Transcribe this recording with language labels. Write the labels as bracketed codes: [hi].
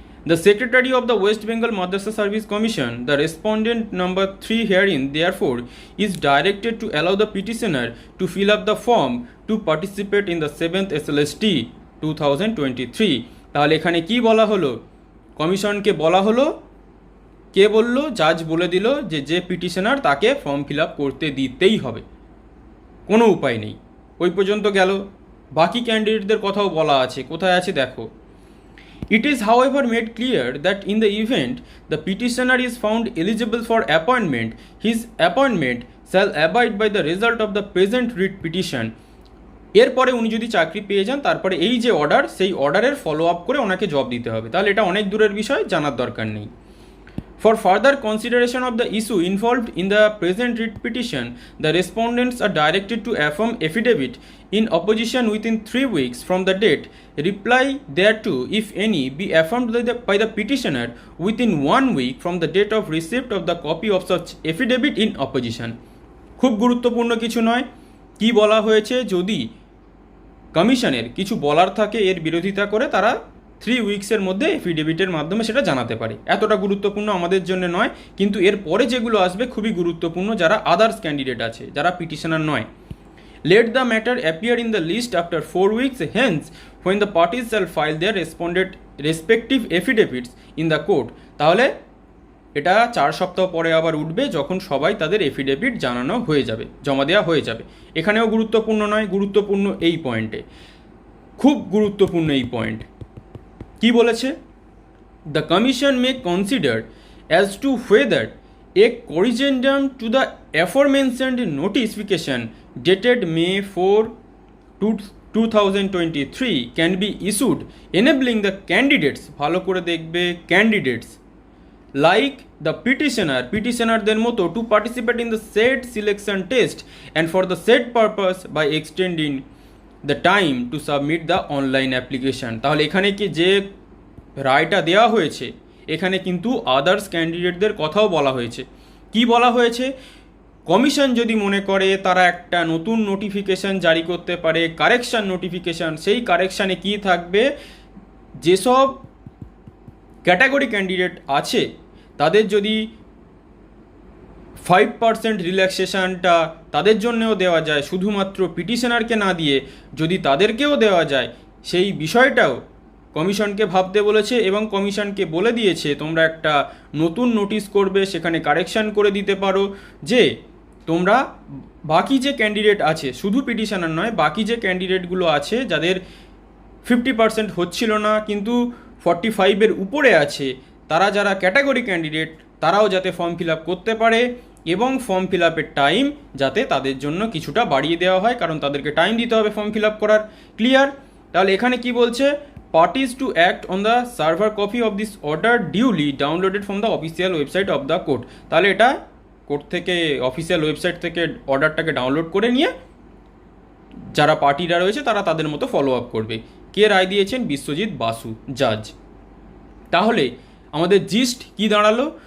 [en] The Secretary of the West Bengal Madrasah Service Commission, the respondent number 3 herein, therefore, is directed to allow the petitioner to fill up the form to participate in the 7th SLST 2023. [bn] তাহলে এখানে কি বলা হলো? কমিশনকে বলা হলো, কে বলল? জাজ বলে দিল যে পিটিশনার তাকে ফর্ম ফিল আপ করতে দিতেই হবে, কোনো উপায় নেই। ওই পর্যন্ত গেল। বাকি ক্যান্ডিডেটদের কথাও বলা আছে, কোথায় আছে দেখো। [en] It is however made clear that in the event the petitioner is found eligible for appointment, his appointment shall abide by the result of the present writ petition. [bn] এরপরে উনি যদি চাকরি পেয়ে যান, তারপরে এই যে অর্ডার, সেই অর্ডারের ফলো আপ করে ওনাকে জব দিতে হবে। তাহলে এটা অনেক দূরের বিষয়, জানার দরকার নেই। [en] For further consideration of the issue involved in the present writ petition, the respondents are directed to affirm affidavit in opposition within 3 weeks from the date. Reply thereto, if any, be affirmed by the petitioner within 1 week from the date of receipt of the copy of such affidavit in opposition. [bn] খুব গুরুত্বপূর্ণ কিছু নয়। কি বলা হয়েছে? যদি কমিশনের কিছু বলার থাকে এর বিরোধিতা করে, তারা 3 উইক্সের মধ্যে এফিডেভিটের মাধ্যমে সেটা জানাতে পারে। এতটা গুরুত্বপূর্ণ আমাদের জন্য নয়, কিন্তু এর পরে যেগুলো আসবে খুবই গুরুত্বপূর্ণ, যারা আদার্স ক্যান্ডিডেট আছে, যারা পিটিশনার নয়। [en] Let the matter appear in the list after 4 weeks hence when the parties shall file their respective affidavits in the court. [bn] তাহলে এটা 4 সপ্তাহ পরে আবার উঠবে, যখন সবাই তাদের এফিডেভিট জানানো হয়ে যাবে, জমা দেওয়া হয়ে যাবে। এখানেও গুরুত্বপূর্ণ নয়, গুরুত্বপূর্ণ এই পয়েন্টে, খুব গুরুত্বপূর্ণ এই পয়েন্ট। কি বলেছে? [en] the commission may consider as to whether a corrigendum to the aforementioned notification dated May 4, 2023 can be issued enabling the candidates, [bn] ভালো করে দেখবে, [en] candidates like the petitionerদের মতো to participate in the said selection test and for the said purpose by extending the time to submit the online application. [bn] তাহলে এখানে কি যে রায়টা দেওয়া হয়েছে, এখানে কিন্তু আদার্স ক্যান্ডিডেটদের কথাও বলা হয়েছে। কি বলা হয়েছে? কমিশন যদি মনে করে তারা একটা নতুন নোটিফিকেশান জারি করতে পারে, কারেকশান নোটিফিকেশান, সেই কারেকশানে কি থাকবে, যেসব ক্যাটাগরি ক্যান্ডিডেট আছে তাদের যদি 5% রিল্যাক্সেশনটা তাদের জন্যও দেওয়া যায়, শুধুমাত্র পিটিশনারকে না দিয়ে যদি তাদেরকেও দেওয়া যায়, সেই বিষয়টাও কমিশনকে ভাবতে বলেছে এবং কমিশনকে বলে দিয়েছে তোমরা একটা নতুন নোটিশ করবে, সেখানে কারেকশান করে দিতে পারো যে তোমরা বাকি যে ক্যান্ডিডেট আছে, শুধু পিটিশনার নয়, বাকি যে ক্যান্ডিডেটগুলো আছে যাদের 50% হচ্ছিল না কিন্তু 45-এর উপরে আছে, তারা যারা ক্যাটাগরি ক্যান্ডিডেট তারাও যাতে ফর্ম ফিল আপ করতে পারে এবং ফর্ম ফিল আপের টাইম যাতে তাদের জন্য কিছুটা বাড়িয়ে দেওয়া হয়, কারণ তাদেরকে টাইম দিতে হবে ফর্ম ফিল আপ করার। ক্লিয়ার? তাহলে এখানে কি বলছে? [en] Parties to act on the server copy of this order duly downloaded from the official website of the court. [bn] তাহলে এটা কোর্ট থেকে, অফিসিয়াল ওয়েবসাইট থেকে অর্ডারটাকে ডাউনলোড করে নিয়ে যারা পার্টিরা রয়েছে তারা তাদের মতো ফলো আপ করবে। কে রায় দিয়েছেন? বিশ্বজিৎ বাসু, জাজ। তাহলে আমাদের জিস্ট কি দাঁড়ালো?